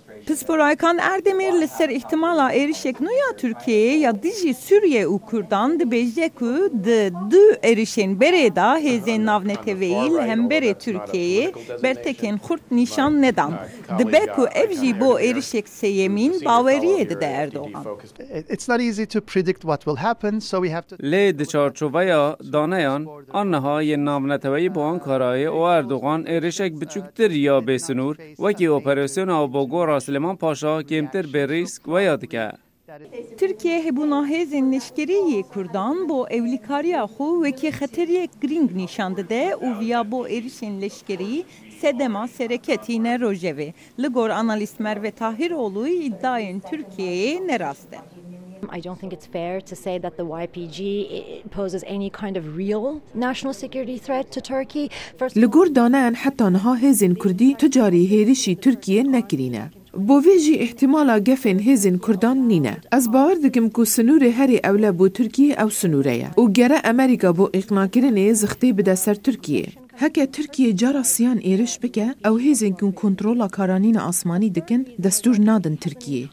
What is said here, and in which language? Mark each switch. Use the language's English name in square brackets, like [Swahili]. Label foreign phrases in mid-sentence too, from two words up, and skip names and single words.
[Kurdish] Pisporaykan Erdemir li ser ihtimala erişek ya Türkiye ya dijî Sûriye û Kurdan dibêje ku di du erişên berê da hêzên navneteveyî li hemberê Tirkiyeyê bertekên xurt nîşan nedan. Dibe ku ev jî bo erişek seyemîn baweriyê dide Erdogan. [English] It's not easy to predict what will happen, so we have to... [Kurdish] Lê di çarçovaya daneyan anha yên navneteweyî bo Ankarayê û Erdogan êrişek biçûktir ya bêsinûr wekî operasyona Bogora Süleyman Paşa kêmtir bê rîsk weya dike. Türkiye hebûna hêzên leşkeriyê Kurdan bo evlîkariya xwe wekî xeteriyek girîng nîşan dide û viya bo êrişên leşkerî sedema sereketîne rojevê. Li gor analîst Merve Tahiroğlu iddiayên Türkiye'ye nerast e. [English] I don't think it's fair to say that the YPG poses any kind of real national security threat to Turkey. [Kurdish] Li gor daneyan heta niha hêzên Kurdî tu carî hêrişî Tirkiye nekirîne. Bo vê jî ihtimala gefên hêzên Kurdan nîne. Ez bawer dikim ku sinûrê herê ewle bû Tirkiye ew sinûre ye û gere Amerîka bo îqnakirinê zixtê bide ser Tirkiye. Heke Tirkiye cara siyan êriş bike, ew hêzên ku kontrola karanîna asmanî dikin, destûr nadin Tirkiye.